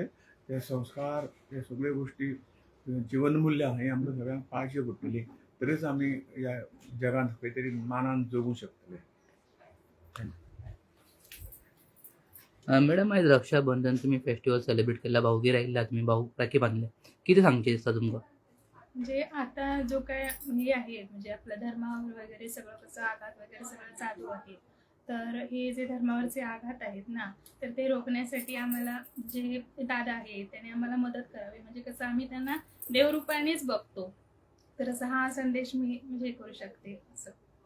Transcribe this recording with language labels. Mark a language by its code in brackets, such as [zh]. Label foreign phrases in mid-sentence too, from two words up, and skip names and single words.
[kok] ते संस्कार, हे सगळ्यो गोश्टी, जीवनमुल्यां ही आमकां सगळ्यांक पाळची पडटली. तरीच आमी ह्या जगांत खंय तरी मानान जगूंक शकतले. मॅडम आयज रक्षाबंधन तुम्ही [en] festival celebrate [kok] केला, भाऊगीर आयिल्ला, तुम्ही भाऊ राखी बांधले, किती सांगचे दिसता तुमकां? [mr] म्हणजे आता जो काय हे आहे, म्हणजे आपल्या धर्मावर वगैरे सगळं कसं आघात वगैरे सगळं चालू आहे, तर हे जे धर्मावरचे आघात आहेत ना, तर ते रोखण्यासाठी आम्हाला जे दादा आहेत त्याने आम्हाला मदत करावी. म्हणजे कसं आम्ही त्यांना देवरूपानेच बघतो. तर असा हा संदेश मी म्हणजे हे करू शकते असं.